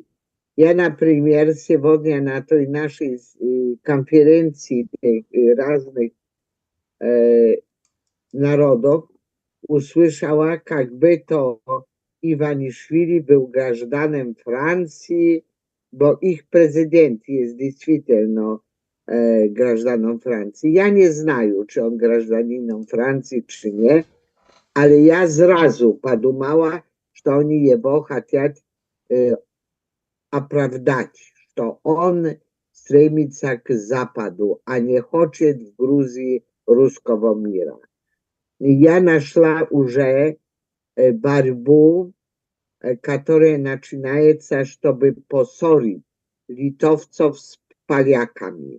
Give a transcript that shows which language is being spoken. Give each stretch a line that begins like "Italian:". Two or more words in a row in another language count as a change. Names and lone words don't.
Russian: Я, например, сегодня на той нашей конференции разных народов услышала, как бы то Иванишвили был гражданином Франции,
Polish: bo ich prezydent jest
Russian: действительно гражданином Франции. Я не знаю,
Polish: czy on
Russian: гражданином Франции,
Polish: czy nie, ale ja zrazu
Russian: подумала, что они его хотят оправдать, что он стремится к Западу, а не хочет в Грузии русского мира. Я нашла уже борьбу, которая начинается, чтобы поссорить литовцев с поляками.